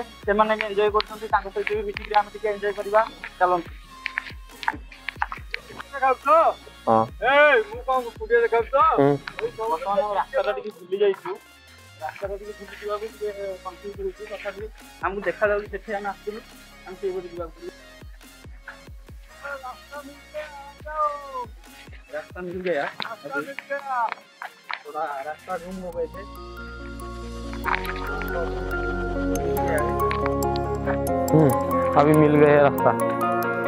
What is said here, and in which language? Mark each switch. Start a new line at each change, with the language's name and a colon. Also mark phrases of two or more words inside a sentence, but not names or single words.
Odia: ସେମାନେ ବି ଏନ୍ଜୟ କରୁଛନ୍ତି, ତାଙ୍କ ସହିତ ବି ମିଶିକି ଆମେ ଟିକେ ଏନ୍ଜୟ କରିବା। ଚାଲନ୍ତୁ। ରାସ୍ତାଟା ଟିକେ ଭୁଲି ଯାଇଛୁ, ରାସ୍ତାଟା ଟିକେ ଭୁଲି ଯିବାକୁ ଟିକେ କନଫ୍ୟୁଜ ହଉଛି, ତଥାପି ଆମକୁ ଦେଖାଯାଉଛି ସେଠି ଆମେ ଆସିଥିଲୁ, ଆମେ ସେଇପଟେ ଯିବାକୁ ପଡ଼ିବ।
Hindi: रास्ता मिल गया, थोड़ा रास्ता ढूंढ हो गए थे। अभी मिल गया रास्ता।